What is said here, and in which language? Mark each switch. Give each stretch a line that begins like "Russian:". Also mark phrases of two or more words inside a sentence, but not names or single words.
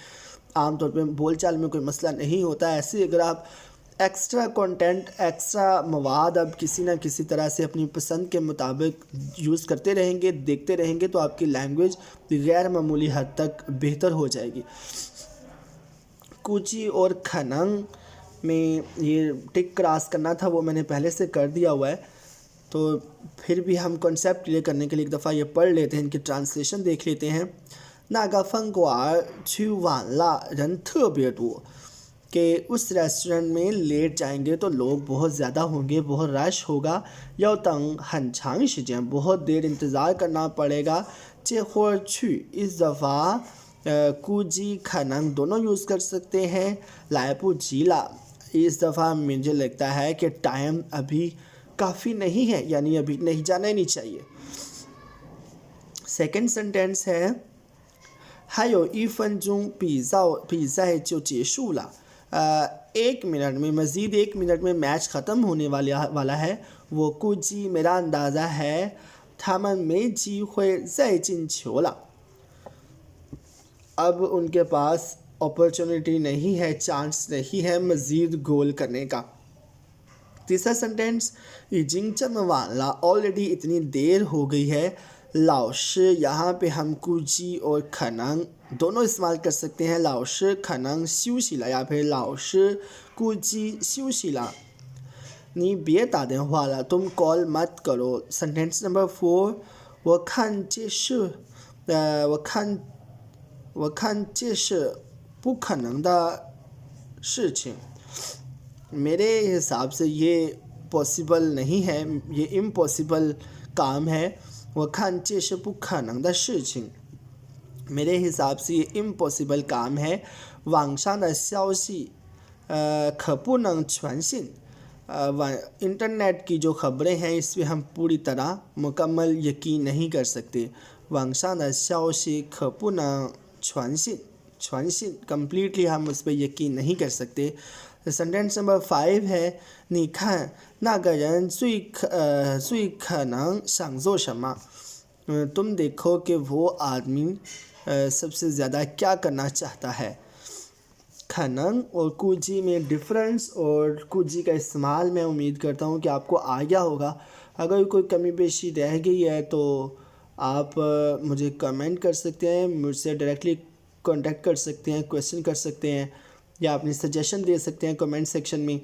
Urdu: عام طور پہ بول چال میں کوئی مسئلہ نہیں ہوتا. ایسے اگر آپ
English: extra content,
Urdu: ایکسٹرا مواد اب کسی نہ کسی طرح سے اپنی پسند کے مطابق یوز کرتے رہیں گے، دیکھتے رہیں گے، تو آپ کی لینگویج غیر معمولی حد تک بہتر ہو جائے گی. کوچی اور کھننگ میں یہ
English: tick cross
Urdu: کرنا تھا، وہ میں نے پہلے سے کر دیا ہوا ہے. تو پھر بھی ہم
English: concept clear
Urdu: کرنے کے لیے ایک دفعہ یہ پڑھ لیتے ہیں، ان کی ٹرانسلیشن دیکھ لیتے ہیں.
Chinese: 那个饭馆去晚了，人特别多。
Urdu: کہ اس ریسٹورنٹ میں لیٹ جائیں گے تو لوگ بہت زیادہ ہوں گے، بہت رش ہوگا.
Chinese: 要等很长时间，
Urdu: بہت دیر انتظار کرنا پڑے گا.
Chinese: 这会儿去
Urdu: اس دفعہ کوجی کھننگ دونوں یوز کر سکتے ہیں.
Chinese: 来不及了
Urdu: اس دفعہ مجھے لگتا ہے کہ ٹائم ابھی کافی نہیں ہے، یعنی ابھی نہیں جانا ہی نہیں چاہیے.
English: second sentence
Urdu: ہے
Chinese: 还有1分钟比赛就结束了。
Urdu: ایک منٹ میں، مزید 1 منٹ میں میچ ختم ہونے والا ہے. وہ کوجی میرا اندازہ ہے
Chinese: 他们没机会再进球了。
Urdu: اب ان کے پاس اپرچونٹی نہیں ہے، چانس نہیں ہے مزید گول کرنے کا. تیسرا سنٹینس
Chinese: 已经这么晚了
Urdu: آلریڈی اتنی دیر ہو گئی ہے. 老师 یہاں پہ ہم کوجی اور کھننگ دونوں استعمال کر سکتے ہیں.
Chinese: 老师可能休息了
Urdu: یا پھر
Chinese: 老师估计休息了。你别打电话了
Urdu: تم کال مت کرو.
English: sentence number
Chinese: 4 我看这是这是不可能的事情.
Urdu: میرے حساب سے یہ پاسبل نہیں ہے، یہ امپاسبل کام ہے.
Chinese: 我看这是不可能的事情
Urdu: میرے حساب سے یہ امپاسبل کام ہے.
Chinese: 網上的消息可不能全信
Urdu: انٹرنیٹ کی جو خبریں ہیں اس پہ ہم پوری طرح مکمل یقین نہیں کر سکتے.
Chinese: 網上的消息可不能全信
Urdu: کمپلیٹلی ہم اس پہ یقین نہیں کر سکتے.
English: sentence number
Urdu: 5 ہے
Chinese: 你看那个人最可能想做什么
Urdu: تم دیکھو کہ وہ آدمی سب سے زیادہ کیا کرنا چاہتا ہے. کھننگ اور کوجی میں ڈفرنس اور کوجی کا استعمال میں امید کرتا ہوں کہ آپ کو آ گیا ہوگا. اگر کوئی کمی بیشی رہ گئی ہے تو آپ مجھے کمنٹ کر سکتے ہیں، مجھ سے
English: directly contact
Urdu: کر سکتے ہیں، کویسچن کر سکتے ہیں، یا اپنی سجیشن دے سکتے ہیں
English: comment section
Urdu: میں.